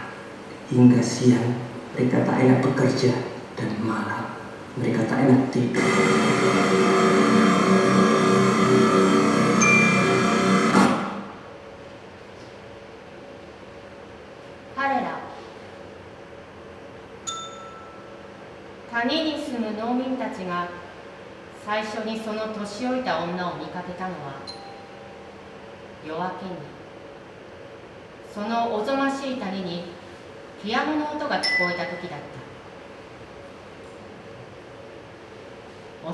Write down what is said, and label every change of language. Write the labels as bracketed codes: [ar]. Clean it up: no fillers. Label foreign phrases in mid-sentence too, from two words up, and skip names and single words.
[id] Hingga siang mereka tak enak bekerja dan malam mereka tak enak tidur. [ja] Tani に住む農民たちが最初にその年老いた女を見かけたのは夜明けに、そのおぞましい谷にピアノの音が聞こえた時だった。